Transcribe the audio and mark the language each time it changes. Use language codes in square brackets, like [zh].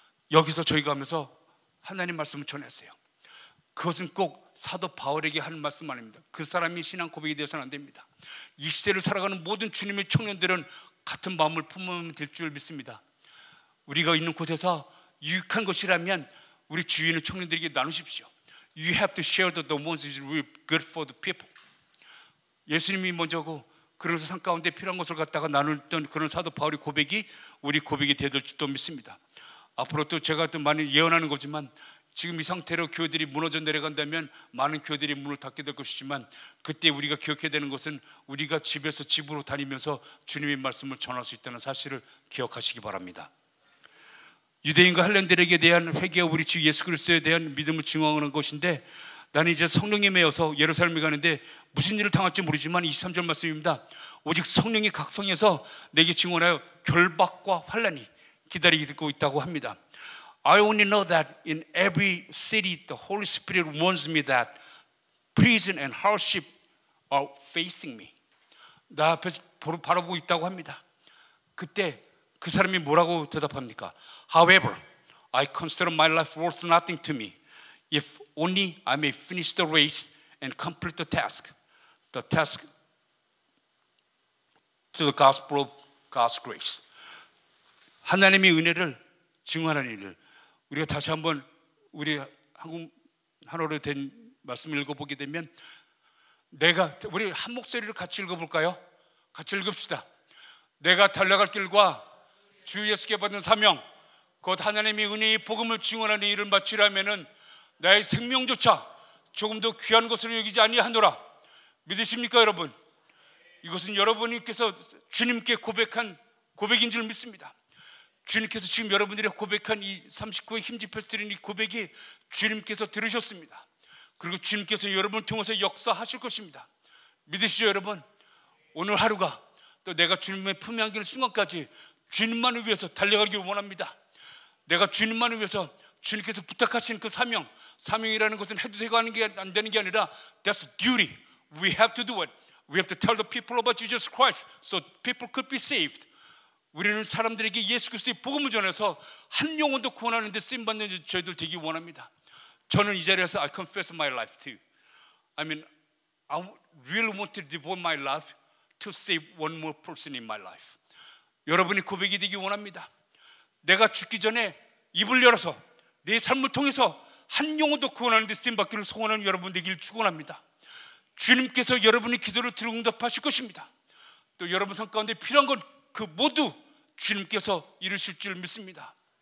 [ko] 여기서 저희가 하면서 하나님 말씀을 전했어요. 그것은 꼭 사도 바울에게 하는 말씀 아닙니다. 그 사람이 신앙 고백이 되어서는 안 됩니다. 이 시대를 살아가는 모든 주님의 청년들은 같은 마음을 품으면 될 줄 믿습니다. 우리가 있는 곳에서 유익한 것이라면 우리 주위에 있는 청년들에게 나누십시오. [en] You have to share the ones that is really good for the people. [ko] 예수님이 먼저고, 그래서 삶 가운데 필요한 것을 갖다가 나눴던 그런 사도 바울의 고백이 우리 고백이 되될 줄도 믿습니다. 앞으로 또 제가 또 많이 예언하는 거지만, 지금 이 상태로 교회들이 무너져 내려간다면 많은 교회들이 문을 닫게 될 것이지만, 그때 우리가 기억해야 되는 것은 우리가 집에서 집으로 다니면서 주님의 말씀을 전할 수 있다는 사실을 기억하시기 바랍니다. 유대인과 헬렌들에게 대한 회개와 우리 주 예수 그리스도에 대한 믿음을 증언하는 것인데, 나는 이제 성령에 매여서 예루살렘에 가는데 무슨 일을 당할지 모르지만 23절 말씀입니다. 오직 성령이 각성해서 내게 증언하여 결박과 환난이 기다리고 있다고 합니다. [en] I only know that in every city the Holy Spirit warns me that prison and hardship are facing me. [ko] 나 앞에서 바라보고 있다고 합니다. 그때 그 사람이 뭐라고 대답합니까? [en] However, I consider my life worth nothing to me. If only I may finish the race and complete the task to the gospel of God's grace. [ko] 하나님의 은혜를 증언하는 일을 우리가 다시 한번 우리 한국 한어로 된 말씀을 읽어보게 되면, 우리 한 목소리로 같이 읽어볼까요? 같이 읽읍시다. 내가 달려갈 길과 주 예수께 받은 사명, 곧 하나님의 은혜의 복음을 증언하는 일을 마치려면은 나의 생명조차 조금 더 귀한 것으로 여기지 아니하노라. 믿으십니까 여러분? 이것은 여러분께서 주님께 고백한 고백인 줄 믿습니다. 주님께서 지금 여러분들이 고백한 이 39회 힘집혀서 드린 이 고백이 주님께서 들으셨습니다. 그리고 주님께서 여러분을 통해서 역사하실 것입니다. 믿으시죠 여러분? 오늘 하루가 또 내가 주님의 품에 안기는 순간까지 주님만을 위해서 달려가길 원합니다. 내가 주님만을 위해서 주님께서 부탁하신 그 사명이라는 것은 해도 되고 하는 게 안 되는 게 아니라 [en] that's duty. We have to do it. We have to tell the people about Jesus Christ so people could be saved. [ko] 우리는 사람들에게 예수 그리스도의 복음을 전해서 한 영혼도 구원하는 데 쓰임받는 저희들 되기 원합니다. 저는 이 자리에서 [en] I confess my life too. I mean, I really want to devote my life to save one more person in my life. [ko] 여러분이 고백이 되기 원합니다. 내가 죽기 전에 입을 열어서 내 삶을 통해서 한 영혼도 구원하는 데 쓰임받기를 소원하는 여러분 되기를 축원합니다. 주님께서 여러분의 기도를 들어 응답하실 것입니다. 또 여러분 삶 가운데 필요한 건 그 모두 주님께서 이루실 줄 믿습니다.